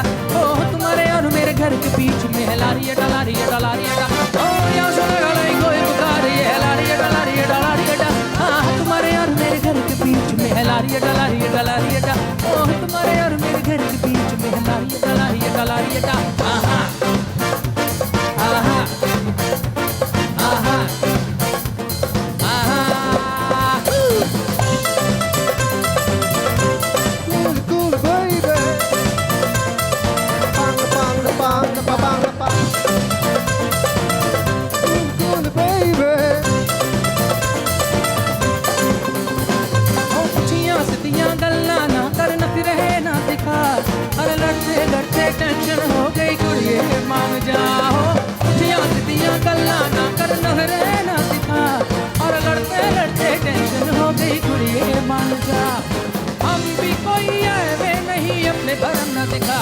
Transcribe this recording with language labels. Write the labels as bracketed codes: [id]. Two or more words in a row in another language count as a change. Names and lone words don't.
[hi] ओ तुम्हारे और मेरे घर के बीच में है लारी डालारी डालारी डा। ओ यहाँ से लड़ाई कोई पुकार ये है लारी डालारी डालारी डा। हाँ तुम्हारे और मेरे घर के बीच में है लारी डालारी डालारी डा। ओ तुम्हारे और मेरे घर के बीच में है लारी डालारी डालारी डा। आहा आहा आहा आहा। [en] Cool, cool, baby. Bang, bang, bang, bang, bang. Cool, cool, baby. [pa] ओ पुछियां सिद्धियां गल्ला ना कर न फिर रहे ना दिखा। [hi] अरे लड़ते लड़ते टेंशन हो गई कुड़िए मान जाओ। [pa] पुछियां सिद्धियां गल्ला ना कर न फिर रहे ना दिखा। [hi] और लड़ते लड़ते टेंशन हो गई कुड़िए मान जा। हम भी कोई ऐवे नहीं अपने भरम न दिखा।